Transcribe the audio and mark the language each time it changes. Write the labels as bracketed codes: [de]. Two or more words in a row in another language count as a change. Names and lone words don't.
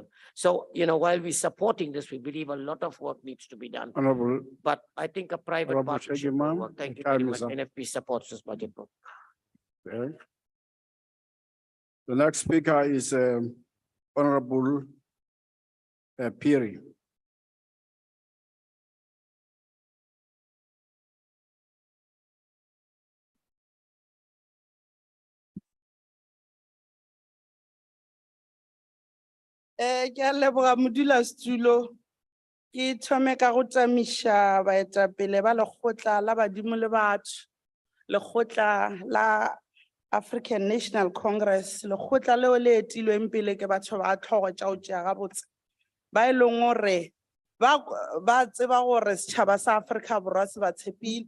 [en] So, while we're supporting this, we believe a lot of work needs to be done. Honorable, But I think a private Honorable partnership Shaggy, will ma'am. work. Thank you Time very much. is up. NFP supports this budget vote. okay. The next speaker is Honorable Piri. [nso] Ke a leboga modulasetulo. Ke thome ka go tsamaiša baetapele ba lekgotla la badimo le batho, lekgotla la African National Congress, lekgotla leo le etilweng pele ke batho ba tlhogo tša go tšea gabotse, ba e leng gore ba tseba gore setšhaba sa Afrika Borwa se ba tshepile.